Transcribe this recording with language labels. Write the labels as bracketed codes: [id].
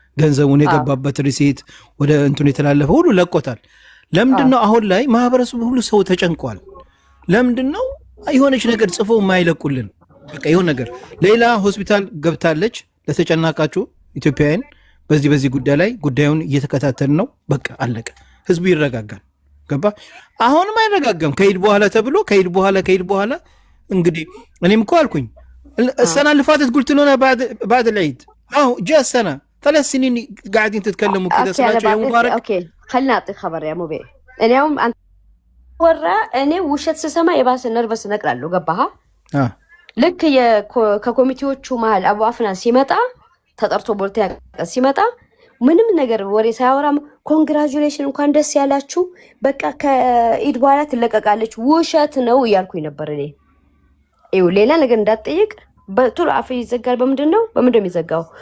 [am] ገንዘቡን የገባበት ሪሲት ወደ እንትኑ የተላለፈ ሁሉ ለቆታል። ለምንድን ነው አሁን ላይ ማህበረሰቡ ሁሉ ሰው ተጨንቋል? ለምንድን ነው የሆነች ነገር ጽፎ የማይለቁልን? በቃ የሆነ ነገር ሌላ ሆስፒታል ገብታለች ለተጨናቃችሁ ኢትዮጵያውያን በዚህ ጉዳይ ላይ ጉዳዩን እየተከታተልን ነው። በቃ አለቀ። ህዝቡ ይረጋጋል። ገባ? አሁንም አይረጋጋም። ከሄድ በኋላ ተብሎ ከሄድ በኋላ እንግዲህ እኔም እኮ አልኩኝ [ar] السنة اللي فاتت قلت لنا بعد العيد جاء السنة 3 سنين قاعدين تتكلموا كذا سمعتوا يا مبارك. اوكي خلينا اعطي خبر يا موبي [am] እኔ አሁን እኔ ውሸት ስሰማ የባሰ ነርቨስ ነቅላለሁ። ገባህ? ልክ ከኮሚቴዎቹ መሀል አቡ አፍናን ሲመጣ ተጠርቶ ቦልታ ሲመጣ ምንም ነገር ወሬ ሳያወራም ኮንግራጁሌሽን እንኳን ደስ ያላችሁ በቃ ከኢድ በኋላ ትለቀቃለች ውሸት ነው እያልኩኝ ነበር። እኔ ይኸው ሌላ ነገር እንዳትጠይቅ በጥሩ አፍ ይዘጋል። በምንድን ነው የሚዘጋው?